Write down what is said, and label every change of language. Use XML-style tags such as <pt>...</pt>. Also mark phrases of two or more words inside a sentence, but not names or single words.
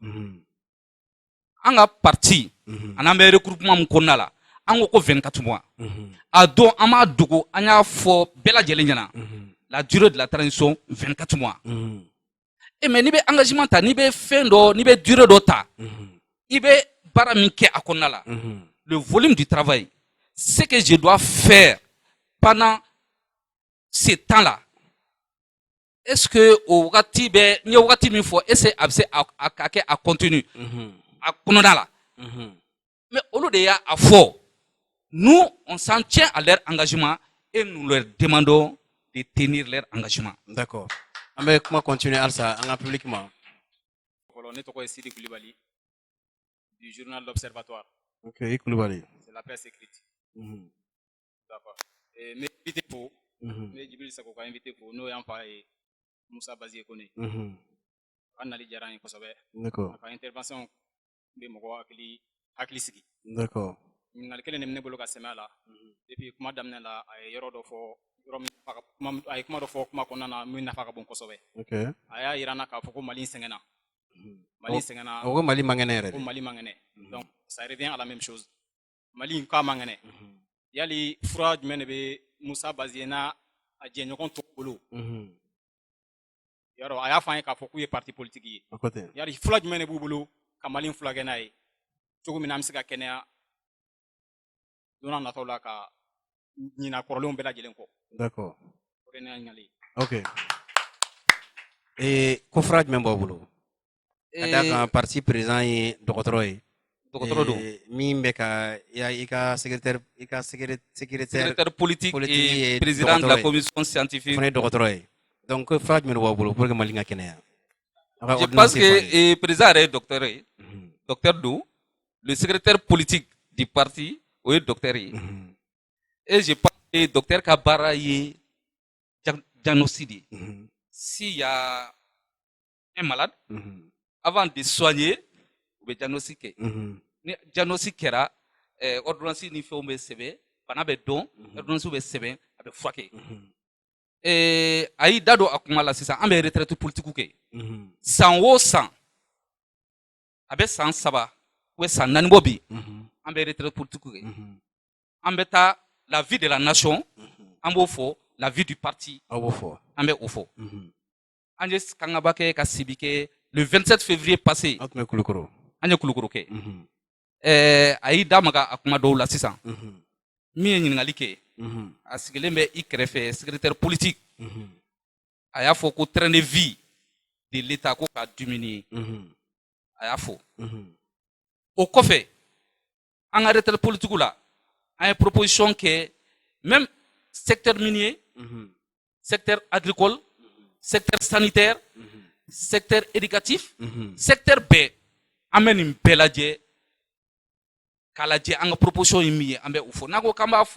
<bm>An ka parti an'an bɛ regroupement mun kɔnɔna la. An ko 24 mois. A don an m'a dogo an y'a fɔ bɛɛ lajɛlen ɲɛna.</bm> <fr>La durée de la transition 24 mois.</fr> <bm>Mais n'i bɛ engagement ta, n'i bɛ fɛn dɔ, n'i bɛ durée dɔ ta, i bɛ baara min kɛ a kɔnɔna la.</bm> <fr>Le volume du travail, ce que je dois faire pendant ce temps-là. Est-ce que au</fr> <bm>wagati bɛ n ye wagati min fɔ,</bm> <fr>est-ce que</fr> <bm>a bɛ se a ka kɛ a continue a kɔnɔna la? Mais olu de y'a fɔ.</bm> <fr>Nous, on s'en tient à leur engagement et nous leur demandons de tenir leur engagement. D'accord. On va continuer à ça en public.</fr> <bm>Ne tɔgɔ ye Sidi Kulibali</bm> <fr>du journal</fr> <bm>L'Observatoire.</bm> <fr>Ok, Kulibali. C'est la presse écrite. D'accord. Mes invités pour, mes Djibril Sako ka invité pour,</fr> <bm>n'o y'an fa ye</bm> <fr>Musa Bazi Kone.</fr> <bm>Ka nali diyara n ye kosɛbɛ.</bm> <fr>D'accord.</fr> <bm>Ka intervention bɛ mɔgɔ hakili sigi.</bm> <fr>D'accord.</fr> <bm>Ɲininkali kelen de bɛ ne bolo ka sɛmɛ a la. Depuis kuma daminɛ la a ye yɔrɔ dɔ fɔ a ye kuma dɔ fɔ kuma kɔnɔna na min nafa ka bon kosɛbɛ. Ok. A y'a yira n na k'a fɔ ko Mali sɛgɛnna. Mali sɛgɛnna. O ko Mali man kɛnɛ yɛrɛ. Ko Mali man kɛnɛ.</bm> <fr>Donc ça revient à la même chose.</fr> <bm>Mali k'a man kɛnɛ. Yali fura jumɛn de bɛ Musa Bazi n'a a jɛɲɔgɔn tɔw bolo. Yɔrɔ a y'a fɔ an ye k'a fɔ k'u ye</bm> <fr>parti politique</fr> <bm>ye. Yali fura jumɛn de b'u bolo ka Mali fulakɛ n'a ye cogo min na an bɛ se ka kɛnɛya don n'a nataw la ka ɲina kɔrɔlenw bɛɛ lajɛlen kɔ.</bm> <fr>D'accord.</fr> <bm>O de ye ne ka ɲininkali ye. Ok. Ko fura jumɛn b'aw bolo? Ka d'a kan parti président ye dɔgɔtɔrɔ ye. Dɔgɔtɔrɔ don. Min bɛ ka i ka secrétaire</bm> <fr>politique et président de la commission scientifique.</fr> <bm>Fana ye dɔgɔtɔrɔ ye. Donc ko fura jumɛn b'aw bolo</bm> <fr>pour que</fr> <bm>Mali ka kɛnɛya?</bm> <fr>Je pense que le président est docteur ye.</fr> <bm>Docteur do.</bm> <fr>Le secrétaire politique du parti</fr> <bm>o ye docteur ye.</bm> <fr>Et je pense que le docteur</fr> <bm>ka baara ye diagnostic de ye.</bm> <fr>S'il y a un malade, avant de soigner,</fr> <bm>u bɛ diagnostic kɛ. Ni diagnostic kɛra, ordonnance ni fɛnw bɛ sɛbɛn, bana bɛ dɔn, ordonnance bɛ sɛbɛn, a bɛ furakɛ. A y'i da don a kuma la sisan, an bɛ</bm> <fr>retraite politique</fr> <bm>kɛ. San o san, a bɛ san 3 ou san 4 bɔ bi, an bɛ</bm> <fr>retraite politique</fr> <bm>kɛ. An bɛ taa</bm> <fr>la vie de la nation,</fr> <bm>an b'o fɔ,</bm> <fr>la vie du parti,</fr> <bm>an bɛ o fɔ. An ye kangaba kɛ ka sibi kɛ</bm> <fr>le 27 février passé.</fr> <bm>An ye Kulukoro kɛ. A y'i da maga a kuma dɔw la sisan. Min ye ɲininkali kɛ, a sigilen bɛ i kɛrɛfɛ</bm> <fr>secrétaire politique.</fr> <bm>A y'a fɔ ko</bm> <fr>train de vie de l'État</fr> <bm>ko ka diminuer. A y'a fɔ. O kɔfɛ, an ka</bm> <fr>retraite politique</fr> <bm>la, an ye proposition kɛ</bm> <fr>même secteur minier, secteur agricole, secteur sanitaire, secteur éducatif, secteur</fr> <bm>bɛɛ an bɛ nin bɛɛ lajɛ k'a lajɛ an ka proposition ye min ye an bɛ o fɔ.</bm>